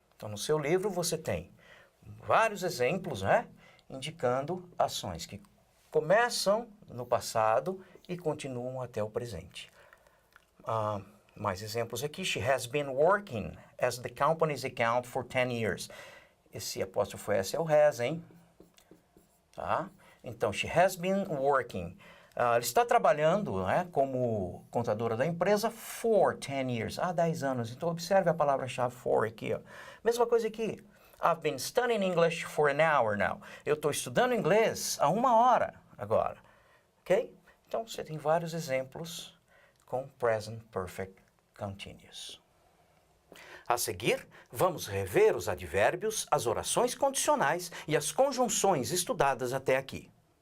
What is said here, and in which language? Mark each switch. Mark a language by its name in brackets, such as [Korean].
[Portuguese] Então, no seu livro você tem vários exemplos, né? Indicando ações que começam no passado e continuam até o presente. Mais exemplos aqui. [English] She has been working as the company's account for 10 years. [Portuguese] Esse apóstrofo S é o has, hein? Tá? [English] Então, she has been working. [Portuguese] Ela está trabalhando, né, como contadora da empresa [English] for 10 years. [Portuguese] Há 10 anos. Então, observe a palavra-chave for aqui. Ó. Mesma coisa aqui. [English] I've been studying English for an hour now. [Portuguese] Eu estou estudando inglês há 1 hora agora. Ok? Então, você tem vários exemplos com present perfect continuous. A seguir, vamos rever os advérbios, as orações condicionais e as conjunções estudadas até aqui.